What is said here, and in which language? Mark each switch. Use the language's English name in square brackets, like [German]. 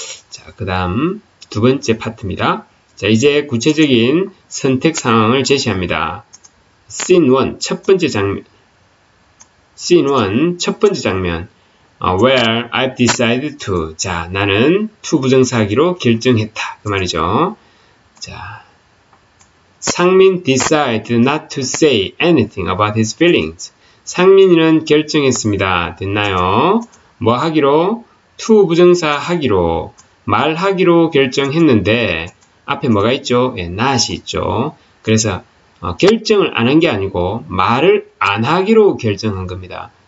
[Korean] 자, 그 다음 두 번째 파트입니다. 자, 이제 구체적인 선택 상황을 제시합니다. [English] Scene 1, [Korean] 첫 번째 장면. Scene 1, 첫 번째 장면. [English] Where I've decided to. [Korean] 자, 나는 to 부정사하기로 결정했다. 그 말이죠. 자, [English] 상민 decided not to say anything about his feelings. [Korean] 상민이는 결정했습니다. 됐나요? 뭐 하기로? to 부정사 하기로, 말하기로 결정했는데 앞에 뭐가 있죠? 예, not이 있죠. 그래서 결정을 안 한 게 아니고 말을 안 하기로 결정한 겁니다.